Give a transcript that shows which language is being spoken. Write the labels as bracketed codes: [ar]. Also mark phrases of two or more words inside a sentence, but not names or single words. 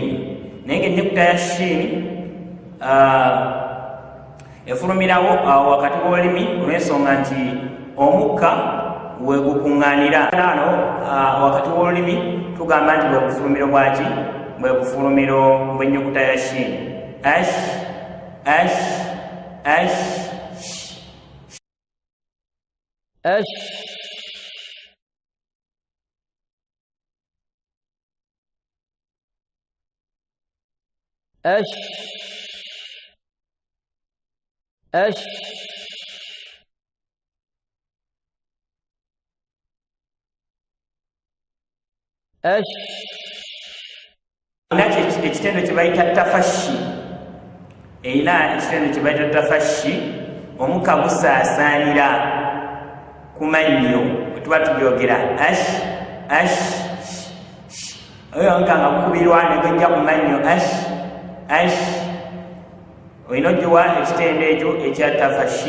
[lg] Naye ennyukuta ya shin efulumirawo wakati w'olulimi olw'ensonga nti omukka we gukuŋŋaanira wakati w'olulimi tugamba nti bwe bufulumiro bwaki, bwe bufulumiro bw'ennyukuta ya shin. ash ash ash ash ash ash ash. Nakyo ekitendo kye bayita tafashi, erina ekitendo kye bayita tafashi, omukka gusaasaanira ku mannyo bwe tuba tubyogera ash ash, oyo omukka nga gukubirwa ne gujja ku mannyo ash ash, olina ogiwa ekitendo ekyo ekya tafashi.